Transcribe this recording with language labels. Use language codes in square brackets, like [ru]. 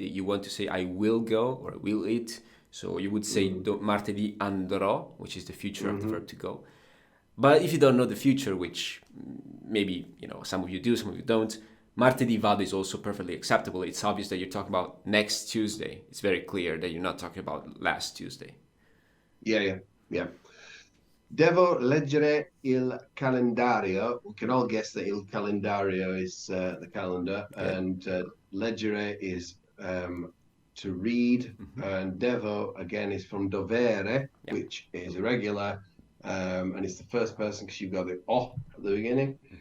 [en] You want to say, I will go or I will eat. So you would say, [it] martedì andrò, [en] which is the future of the verb to go. But if you don't know the future, which maybe some of you do, some of you don't, [it] martedì vado [en] is also perfectly acceptable. It's obvious that you're talking about next Tuesday. It's very clear that you're not talking about last Tuesday. Yeah. [it] Devo leggere il calendario. [en] We can all guess that [it] il calendario [en] is the calendar, and leggere is to read, and devo again is from dovere, which is irregular, and it's the first person because you've got the o at the beginning.